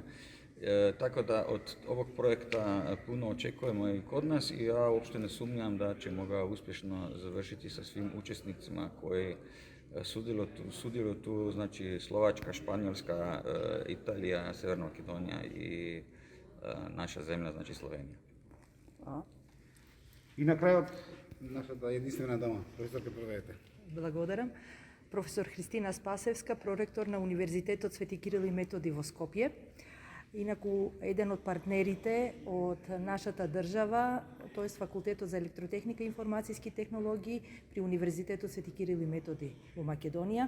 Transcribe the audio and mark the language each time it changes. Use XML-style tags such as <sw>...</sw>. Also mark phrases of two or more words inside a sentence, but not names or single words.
<hr>Tako da od ovog projekta puno očekujemo i kod nas i ja uopšte ne sumnjam da ćemo ga uspješno završiti sa svim učesnicima koji sudjeluju tu, znači Slovačka, Španjolska, Italija, Severna Makedonija i naša zemlja, znači Slovenija.</hr> <mk>И на крајот, нашата единствена дама, професорка, проверете. Благодарам. Професор Христина Спасевска, проректор на Универзитетот Свети Кирил и Методи во Скопје. Инаку, еден од партнерите од нашата држава, тоест Факултетот за електротехника и информацијски технологии при Универзитетот Свети Кирил и Методи во Македонија.</mk>